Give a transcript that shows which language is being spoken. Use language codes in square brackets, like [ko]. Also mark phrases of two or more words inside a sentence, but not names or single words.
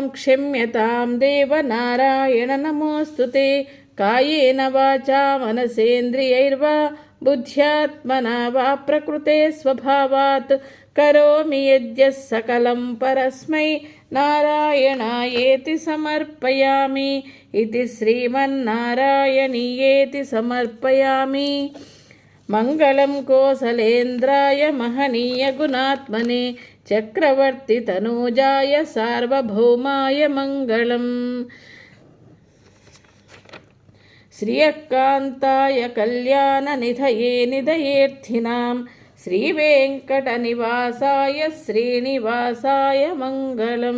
[sa] क्षम्यतां देव नारायण नमोऽस्तु ते कायेन वाचा मनसेन्द्रियैर्वा बुद्ध्यात्मना वा प्रकृते स्वभावात् करोमि यद्यः सकलं परस्मै नारायणायेति समर्पयामि इति श्रीमन्नारायणीयेति समर्पयामि। [te] మంగళం కోసలేంద్రాయ మహనీయ గుణాత్మనే చక్రవర్తి తనూజాయ సార్వభౌమాయ మంగళం. శ్రియకాంతాయ కళ్యాణ నిధయే నిధయేర్థినాం శ్రీవేంకటనివాసాయ శ్రీనివాసాయ మంగళం.